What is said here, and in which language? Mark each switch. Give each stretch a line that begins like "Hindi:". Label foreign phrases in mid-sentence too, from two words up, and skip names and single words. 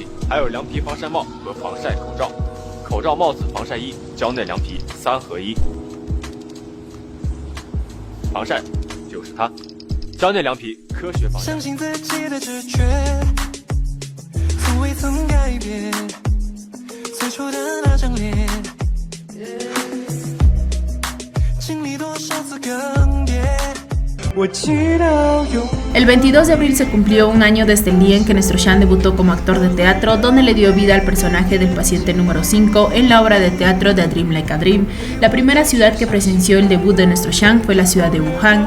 Chinese: 还有凉皮防晒帽和防晒口罩。 口罩、帽子、防晒衣、蕉内凉皮3合1，防晒就是它。蕉内凉皮科学防晒。相信自己的直觉，从未曾改变，最初的那张脸，经历多少次更迭。
Spanish: El 22 de abril se cumplió un año desde el día en que nuestro Shan debutó como actor de teatro, donde le dio vida al personaje del paciente número 5 en la obra de teatro de A Dream Like a Dream. La primera ciudad que presenció el debut de nuestro Shan fue la ciudad de Wuhan.